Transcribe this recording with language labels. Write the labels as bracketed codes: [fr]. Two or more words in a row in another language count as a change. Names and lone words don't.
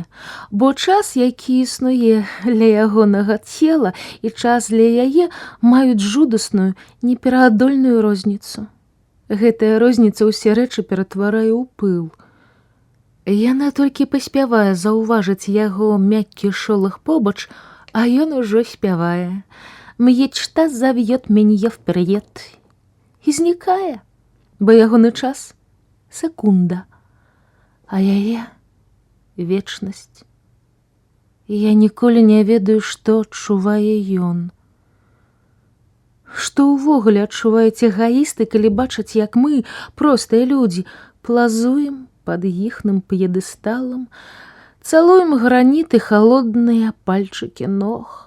[be] Бо час, які існуе для ягонага цела, і час для яе маюць жудасную, непераадольную розніцу. Гэтая розніца ўсе рэчы ператварае ў пыл. Яна толькі паспявае заўважыць яго мяккі шолах побач, а ён ужо спявае. [ru] «Мечта завьет меня вперед» [be] і знікае, бо ягоны час — секунда, а яе — вечнасць. Я ніколі не ведаю, што адчувае ён. Што ўвогуле адчуваюць эгаісты, калі бачаць, як мы, простыя людзі, плазуем пад іхным п'едэсталам, цалуем граніты халодныя пальчыкі ног.